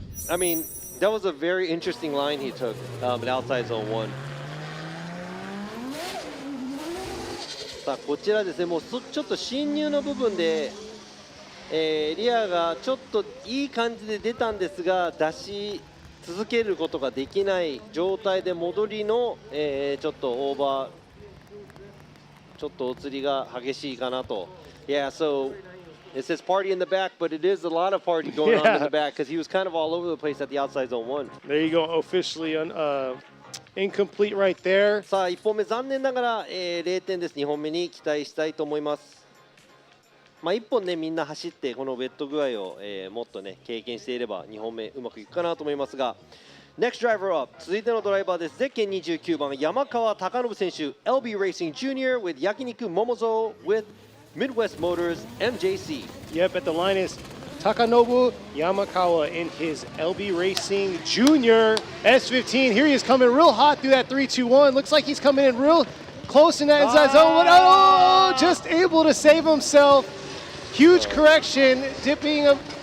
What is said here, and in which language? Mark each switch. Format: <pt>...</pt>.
<en>I mean, that was a very interesting line he took at outside zone 1.</en> <ja>さあこちらですね、もうちょっと進入の部分で、リアがちょっといい感じで出たんですが出し続けることができない状態で戻りの、ちょっとオーバーちょっとお釣りが激しいかなと。</ja> <en>Yeah, so it says party in the back, but it is a lot of party going on in the back because he was kind of all over the place at the outside zone 1. There you go, officially incomplete right there.</en> <ja>さあ1本目残念ながら、0点です。2本目に期待したいと思います。まあ1本ねみんな走ってこのウェット具合を、もっとね経験していれば2本目うまくいくかなと思いますが、</ja> <en>Next driver up</en> <ja>続いてのドライバーです。ゼッケン29番山川貴信選手 LB Racing Jr. with 焼肉Momozo with Midwest Motors MJC.</ja> <en>Yep, at the line is Takanobu Yamakawa in his LB Racing Junior S15. Here he is coming real hot through that 3-2-1. Looks like he's coming in real close in that inside zone. But oh, just able to save himself. Huge correction, dipping up.</en>